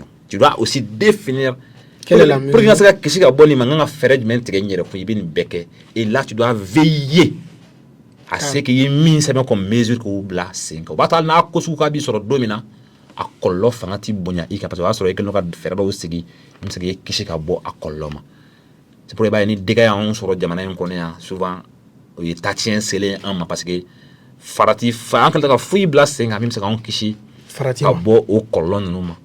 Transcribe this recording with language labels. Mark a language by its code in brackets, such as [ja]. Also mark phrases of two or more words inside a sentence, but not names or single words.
[fr] Tu dois aussi définir quelle est la mesure. Pour que ça [bm] kisi ka bɔ nin ma n kan ka fɛɛrɛ jumɛn tigɛ n yɛrɛ kun i bɛ nin bɛɛ kɛ [fr] et là tu dois veiller à ce qu'il y ait [bm] min sɛbɛn [fr] comme mesure [bm] k'o bila sen kan o b'a to hali n'a ko sugu ka b'i sɔrɔ don min na a kɔlɔlɔ fanga ti bonya i kan [fr] parce que [bm] o b'a sɔrɔ i kɛlen don ka fɛɛrɛ dɔw sigi min bɛ se k'i kisi ka bɔ a kɔlɔlɔ ma. [fr] C'est pour [bm] i b'a ye ni dégâts y'anw sɔrɔ jamana in kɔnɔ yan souvent o ye taatiɲɛ selen an ma [fr] parce que [bm] farati fa an kɛlen tɛ ka foyi bila sen kan min bɛ se k'anw kisi ka bɔ o kɔlɔlɔ ninnu ma.